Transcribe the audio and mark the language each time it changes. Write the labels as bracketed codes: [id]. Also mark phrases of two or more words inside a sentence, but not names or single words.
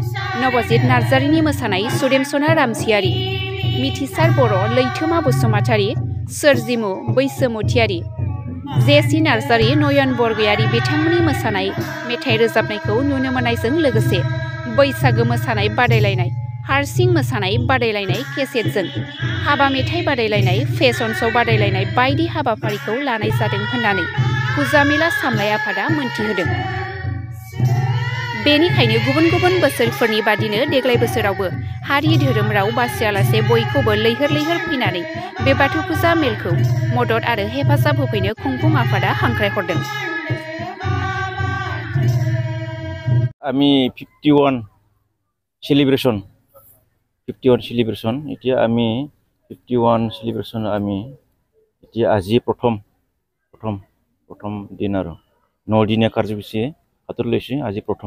[brx] नबजित नार्जारिनि मोसानाय सुदेमसना रामसियारि, मिथिसार बर' लैथोमा बसुमतारी, सोरजिमु बैसोमुथियारि, जेसि नार्जारि, नयन बरगयारि बिथांमोननि मोसानाय मेथाइ रोजाबनायखौ नुनो मोननायजों लोगोसे बैसागो मोसानाय बादायलायनाय, हारसिं मोसानाय बादायलायनाय केसेटजों हाबा मेथाइ बादायलायनाय, [en] fashion show' [brx] बादायलायनाय बायदि हाबाफारिखौ लानाय जादों होननानै फुजा मेला सामलाय आफादा मोनथिहोदों। बेनिखायनो गुबुन गुबुन बोसोरफोरनि बादिनो देग्लाय बोसोरावबो हारि धोरोम राव बासियालासे बयखौबो लैहोर लैहोर फैनानै बे बाथौ फुजा मेलखौ मदद आरो हेफाजाब होफैनो खुंफुं आफादा हांख्रायहरदों। [as] আমি 51 celebration এতিয়া আমি 51 celebration আমি এতিয়া আজি প্ৰথম দিন আৰু 9 দিনীয়া কাৰ্যসূচী হাতত লৈছে। আজি প্ৰথম